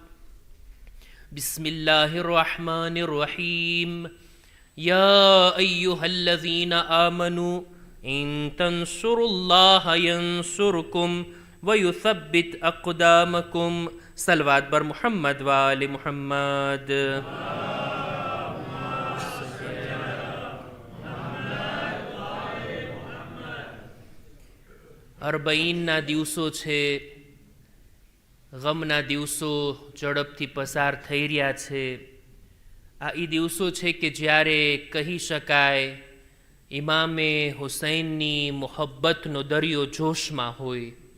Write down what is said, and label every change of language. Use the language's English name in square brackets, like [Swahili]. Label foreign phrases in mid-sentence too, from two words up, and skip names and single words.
[Arabic] بسم الله الرحمن الرحيم. يا أيها الذين آمنوا إن تنصروا الله ينصركم ويثبت أقدامكم. [Persian] صلوات بر محمد وآل محمد. [Gujarati] અરબઈનના દિવસો છે, ગમના દિવસો ઝડપથી પસાર થઈ રહ્યા છે. આ એ દિવસો છે કે જ્યારે કહી શકાય ઇમામે હુસૈનની મોહબ્બતનો દરિયો જોશમાં હોય.